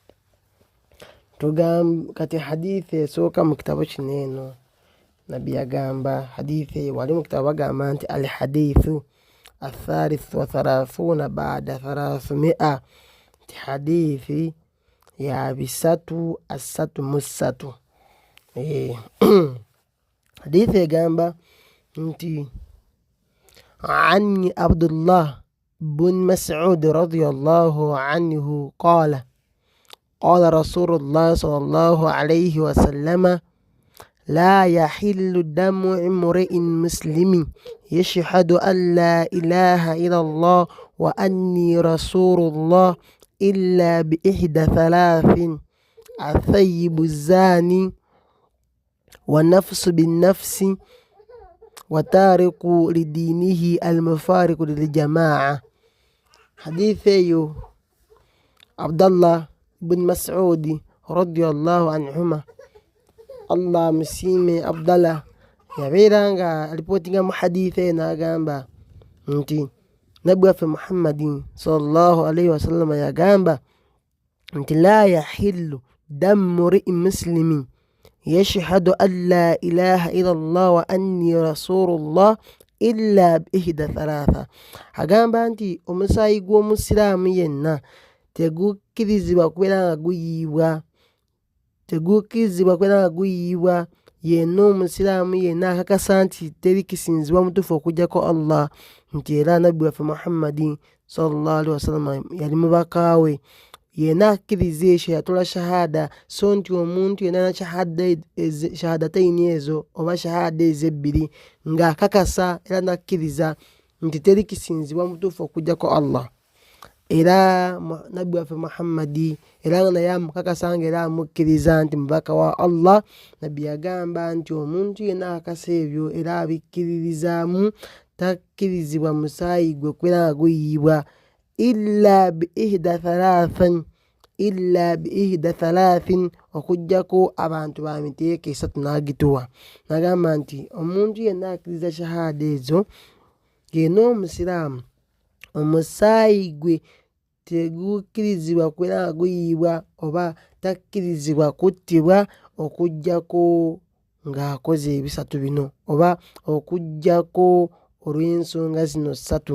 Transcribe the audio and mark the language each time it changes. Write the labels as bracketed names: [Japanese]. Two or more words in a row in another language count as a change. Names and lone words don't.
[Ganda] Kati hadithi esooka mu kitabo kino eno nabbi yagamba, hadithi wali mu kitabo bagamba nti [Arabic] الحديث الثالث والثلاثون بعد 300, [Ganda] nti hadithi ya 333. Hadithi egamba nti [Arabic] عن عبد الله بن مسعود رضي الله عنه قال قال رسول الله صلى الله عليه وسلم لا يحل دم امرئ مسلم يشهد أن لا إله إلا الله وأني رسول الله إلا بإحدى ثلاث الثيب الزاني والنفس بالنفس والتارك لدينه المفارق للجماعة. [Ganda] Hadithi eyo Abdallah bin Mas'ud [Arabic] رضي الله عنهما, [Ganda] Allah musime Abdallah, yabeera nga alipotinga mu hadithi eyo n'agamba nti nabbi waffe Muhammadin [Arabic] صلى الله عليه وسلم [Ganda] yagamba nti [Arabic] لا يحل دم امرئ مسلم يشهد أن لا إله إلا الله وأني رسول الله إلا بإحدى ثلاث. [Ganda] Agamba nti omusaayi gw'omusiraamu yenna tegukkirizibwa kubeera nga guyiibwa, yenna omusiraamu yenna akakasa nti teri kisinzibwa mutuufu okuggyako Allah, nti era nabbi waffe Muhammadin [Arabic] صلى الله عليه وسلم [Ganda] yali mubaka we, yenna akkiriza ekyo yatula shahada. So nti omuntu yenna na shahadataini ezo oba shahada ezebbiri ng'akakasa era nakkiriza nti teri kisinzibwa mutuufu okuggyako Allah, era nabbi waffe Muhammadi era naye amukakasa nga era amukkiriza nti mubaka wa Allah, nabbi yagamba nti omuntu yenna akakasa ebyo era abikkiririzaamu takkirizibwa musaayi gwe kubeera nga guyiibwa [Arabic] إلا بإحدى ثلاث, [Ganda] okuggyako abantu ba miteeko esatu n'agituwa. Nagamba nti omuntu yenna akkiriza shahada ezo yenna omusiraamu, omusaayi gwe tegukkirizibwa kubeera nga guyiibwa oba takkirizibwa kuttibwa okuggyako ng'akoze ebisatu bino oba okuggyako olw'ensonga zino ssatu.